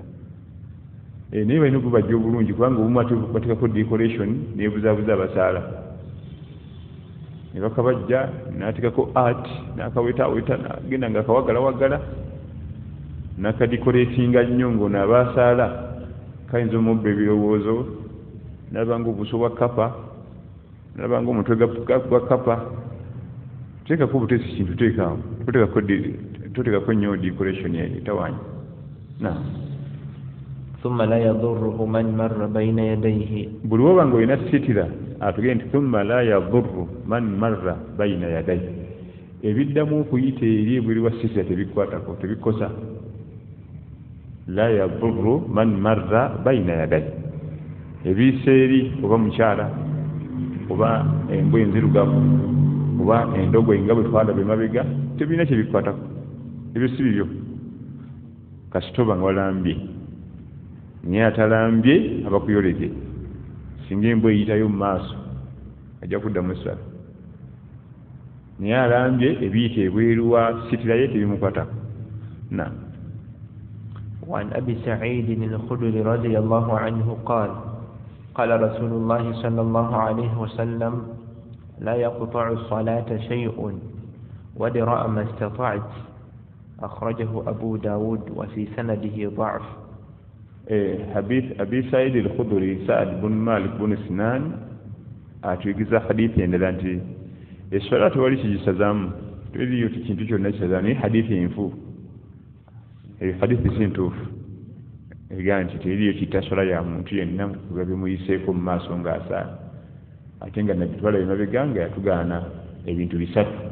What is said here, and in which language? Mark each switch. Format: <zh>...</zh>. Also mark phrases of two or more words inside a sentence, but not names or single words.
<lg>Naye balina okubajja obulungi, kubanga obumu ate bateekako decoration nebuzaabuza abasaala, ne bakabajja n'ateekako art n'akawetaaweta n'agenda nga akawagalawagala n'akadikoleetinga nnyo ng'ono abasaala kayinza omubba ebirowoozo, n'abanga obuso bwa kapa, n'abanga omutwe gwa kapa. Teekako butesi kintu teekaawo, toteekako nnyo decoration etawaanya. Naam.</lg> <ar>ثم لا يضره من مر بين يديه.</ar> <lg>Buli woba ng'olina sitira atugende nti</lg> <ar>ثم لا يضره من مر بين يديه,</ar> <lg>ebiddamu okuyita eri ebweri wa sitira tebikwatako, tebikosa.</lg> <ar>لا يضره من مر بين يديه,</ar> <lg>ebiyisa eri oba mukyala oba embwa enzirugavu oba endogoyi nga bwe twalaba emabega, tebirina kyebikwatako, ebyo si bibyo. Kasitoba nga walambye naye atalambye abakuyolege, singa embwa eyitayo mu maaso ajja kuddamu essala, naye alambye ebiyita ebweru wa sitira ye tebimukwatako. Naam.</lg> <ar>وعن أبي سعيد الخدري رضي الله عنه قال قال رسول الله صلى الله عليه وسلم لا يقطع الصلاة شيء ودرأ ما استطعت. أخرجه أبو داود وفي سنده ضعف. حديث أبي سعيد الخدري سعد بن مالك بن سنان</ar> <lg>atuyigiza hadithi endala nti eswala tewali kigisazaamu, teriyo kintu kyonna kisazaamu, naye hadithi enfu, hadithi si ntuufu egaa nti teriyo kitta swala ya muntu yenna nga bimuyiseeko mu maaso ng'asaala, ate nga nabitwala emabega nga yatugaana ebintu bisatu.</lg>